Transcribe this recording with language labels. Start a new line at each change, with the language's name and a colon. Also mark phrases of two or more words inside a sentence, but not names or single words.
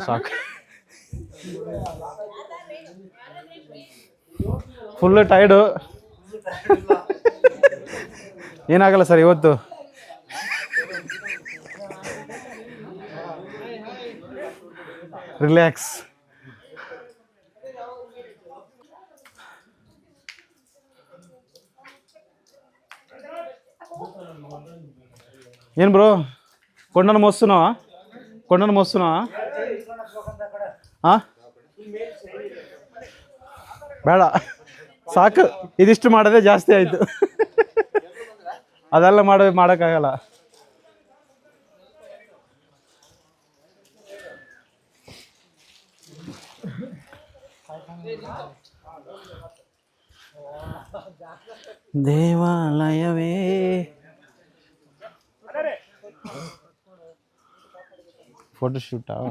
Kannada: ಸಾಕು.
English: full tired.
Kannada: ಏನಾಗಲ್ಲ ಸರ್ ಇವತ್ತು. ರಿಲ್ಯಾಕ್ಸ್.
Telugu: ఏం బ్రో కొండను మోస్తున్నావా? కొండను మోస్తున్నావా?
Kannada: ಬೇಡ ಸಾಕು, ಇದಿಷ್ಟು ಮಾಡೋದೇ ಜಾಸ್ತಿ ಆಯಿತು. ಅದೆಲ್ಲ ಮಾಡೋಕ್ಕಾಗಲ್ಲ. ದೇವಾಲಯವೇ ಫೋಟೋಶೂಟಾ?